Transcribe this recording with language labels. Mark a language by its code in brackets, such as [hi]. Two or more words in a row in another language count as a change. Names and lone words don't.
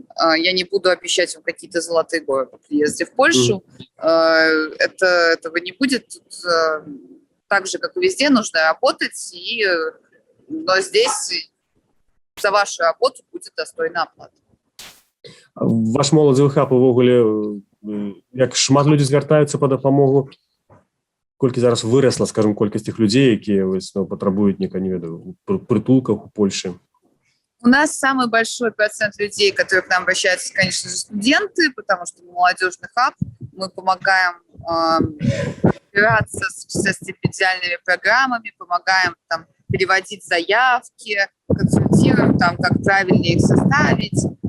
[ru] Я не буду обещать вам какие-то золотые горы по приезде в Польшу. Этого не будет. Тут, так же, как и везде, нужно работать, но здесь за вашу работу будет достойна оплата. [be] Ваш моладзевы хаб увогуле, як шмат людзей звяртаюцца па дапамогу, колькі зараз вырасла, скажем, колькасць тых людзей, якія патрабуюць не ведаю, прытулках у Польше? [ru] У нас самый большой процент людей, которые к нам обращаются, конечно же, студенты, потому что мы молодежный хаб, мы помогаем разбираться со стипендиальными программами, помогаем там переводить заявки, консультируем там, как правильнее их составить.